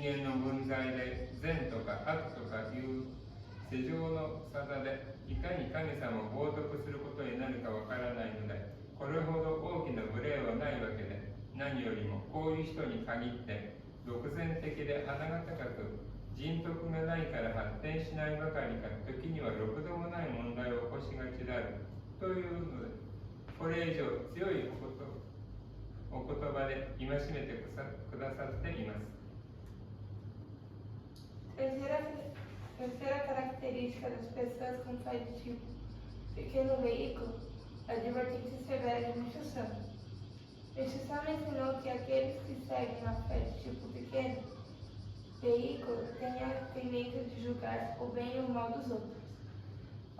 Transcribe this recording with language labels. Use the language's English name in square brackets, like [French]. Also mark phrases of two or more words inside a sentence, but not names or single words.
[Japanese] 間の分際で善とか悪とかいう世情の沙汰でいかに神様を冒涜することになるかわからないので、これほど大きな無礼はないわけで、何よりもこういう人に限って独善的で鼻が高く人徳がないから発展しないばかりか、時にはろくでもない問題を起こしがちであるというので、これ以上強いお言葉で戒めてくださっています。 [Portuguese] Terceira característica das pessoas com fé de tipo pequeno veículo, a advertência severa de Meixo-sama. Meixo-sama ensinou que aqueles que seguem a fé de tipo pequeno veículo têm a tendência de julgar o bem e o mal dos outros.